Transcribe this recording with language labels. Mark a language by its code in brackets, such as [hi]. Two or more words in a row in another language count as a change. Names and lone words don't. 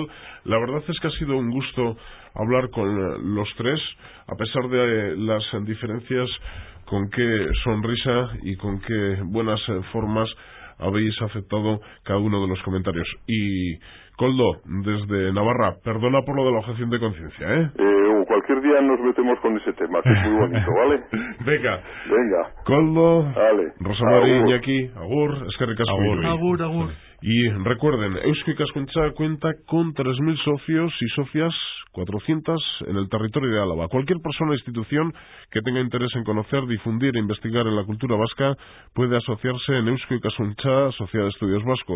[es] La verdad es que ha sido un gusto hablar con los tres, a pesar de las diferencias, con qué sonrisa y con qué buenas formas habéis aceptado cada uno de los comentarios. Y Koldo, desde Navarra, perdona por lo de la objeción de conciencia, ¿eh? Cualquier día nos metemos con ese tema, que es muy bonito, ¿vale? Venga. Venga. Koldo, vale. [eu] Rosa Mari, Iñaki, agur, eskerrik asko. Agur. [es] Y recuerden, Eusko Ikaskuntza cuenta con 3.000 socios y socias, 400 en el territorio de Álava. Cualquier persona o institución que tenga interés en conocer, difundir e investigar en la cultura vasca puede asociarse en Eusko Ikaskuntza, Sociedad de Estudios Vascos.